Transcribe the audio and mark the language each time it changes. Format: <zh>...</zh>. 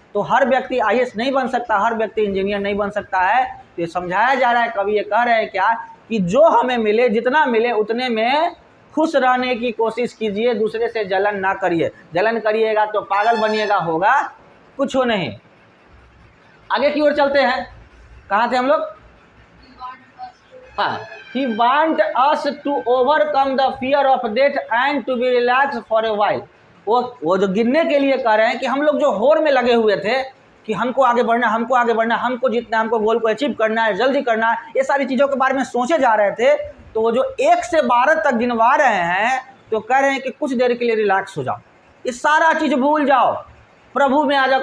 <hi>तो हर व्यक्ति IAS नहीं बन सकता, हर व्यक्ति इंजीनियर नहीं बन सकता है। ये समझाया जा रहा है, कवि ये कह रहे हैं क्या कि जो हमें मिले, जितना मिले उतने में खुश रहने की कोशिश कीजिए, दूसरे से जलन ना करिए। जलन करिएगा तो पागल बनिएगा, होगा कुछ हो नहीं। आगे की ओर चलते हैं। कहाँ थे हम लोग?</hi> <en>हाँ, He want us to overcome the fear of death and to be relaxed for a while।</en> <hi>वो जो गिनने के लिए कह रहे हैं कि हम लोग जो होड़ में लगे हुए थे कि हमको आगे बढ़ना, हमको आगे बढ़ना, हमको जीतना, हमको गोल को अचीव करना है, जल्दी करना है, ये सारी चीज़ों के बारे में सोचे जा रहे थे। तो वो जो 1 से 12 तक गिनवा रहे हैं तो कह रहे हैं कि कुछ देर के लिए रिलैक्स हो जाओ, ये सारा चीज़ भूल जाओ, प्रभु में आ जाओ।</hi>